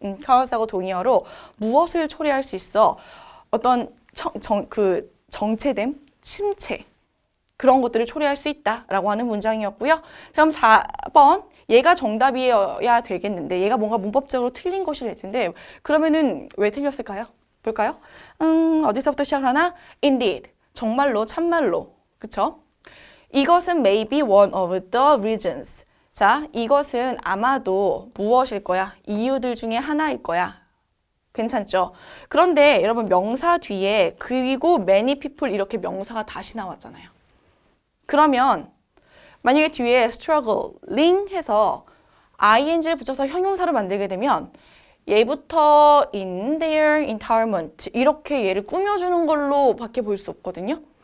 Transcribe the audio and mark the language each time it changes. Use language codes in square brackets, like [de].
[ko] 카우스하고 동의어로 무엇을 초래할 수 있어? 어떤 정체됨, 침체 그런 것들을 초래할 수 있다라고 하는 문장이었고요. 그럼 4번 얘가 정답이어야 되겠는데 얘가 뭔가 문법적으로 틀린 것이 될 텐데 그러면은 왜 틀렸을까요? 볼까요? 어디서부터 시작하나? Indeed, 정말로, 참말로, 그쵸? 이것은 [en] maybe one of the reasons. [ko] 자, 이것은 아마도 무엇일 거야? 이유들 중에 하나일 거야. 괜찮죠? 그런데 여러분 명사 뒤에 그리고 many people 이렇게 명사가 다시 나왔잖아요. 그러면 만약에 뒤에 struggling 해서 ing를 붙여서 형용사를 만들게 되면 얘부터 in their environment 이렇게 얘를 꾸며주는 걸로 밖에 볼 수 없거든요.